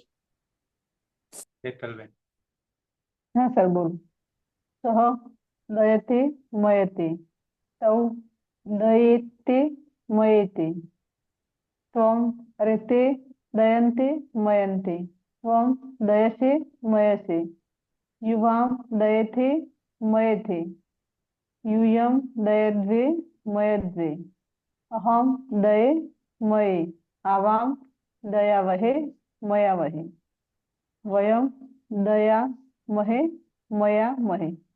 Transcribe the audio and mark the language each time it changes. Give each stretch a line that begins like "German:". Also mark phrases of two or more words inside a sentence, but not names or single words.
Gujarati: હેતલબેન. હા સર બોલો.
Sanskrit: સહ દયતે મયતે તૌ દયેતે મયેતે ત્વમ અરે તે દયંતે મયંતે त्वं दयसे मयसे युवां दयेथे मयेथे यूयं दयद्वे मयद्वे अहं दये मये आवां दयावहे मयावहे वयं दयामहे मयामहे।